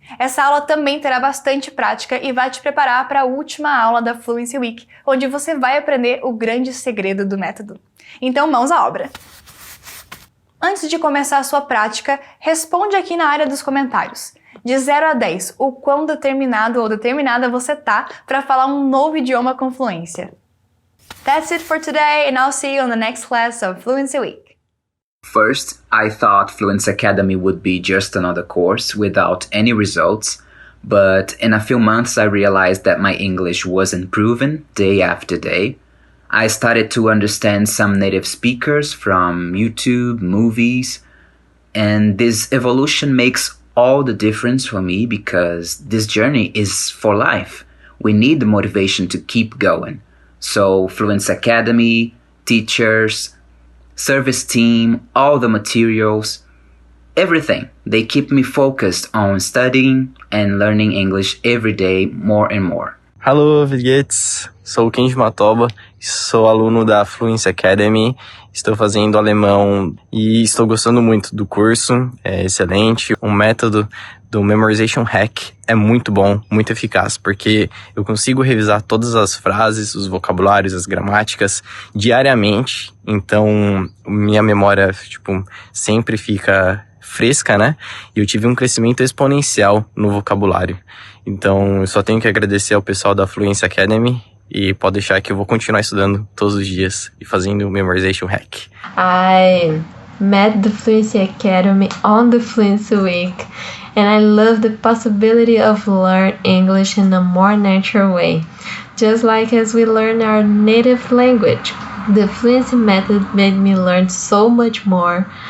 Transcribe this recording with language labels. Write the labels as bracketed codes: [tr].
[pt] Essa aula também terá bastante prática e vai te preparar para a última aula da Fluency Week, onde você vai aprender o grande segredo do método. Então, mãos à obra! Antes de começar a sua prática, responde aqui na área dos comentários. De 0 a 10, o quão determinado ou determinada você tá para falar um novo idioma com fluência. [en] That's it for today, and I'll see you on the next class of Fluency Week. First, I thought Fluency Academy would be just another course without any results, but in a few months I realized that my English was improving day after day. I started to understand some native speakers from YouTube, movies, and this evolution makes all the difference for me because this journey is for life. We need the motivation to keep going. So Fluency Academy, teachers, service team, all the materials, everything. They keep me focused on studying and learning English every day more and more. Hello, Vilguetes. [pt] Sou o Kenji Matoba, sou aluno da Fluency Academy, estou fazendo alemão e estou gostando muito do curso, é excelente. O método do Memorization Hack é muito bom, muito eficaz, porque eu consigo revisar todas as frases, os vocabulários, as gramáticas diariamente, então minha memória, sempre fica fresca, né? E eu tive um crescimento exponencial no vocabulário. Então, eu só tenho que agradecer ao pessoal da Fluency Academy e pode deixar que eu vou continuar estudando todos os dias e fazendo o Memorization Hack. [en] I met the Fluency Academy on the Fluency Week and I love the possibility of learn English in a more natural way, just like as we learn our native language. The Fluency method made me learn so much more.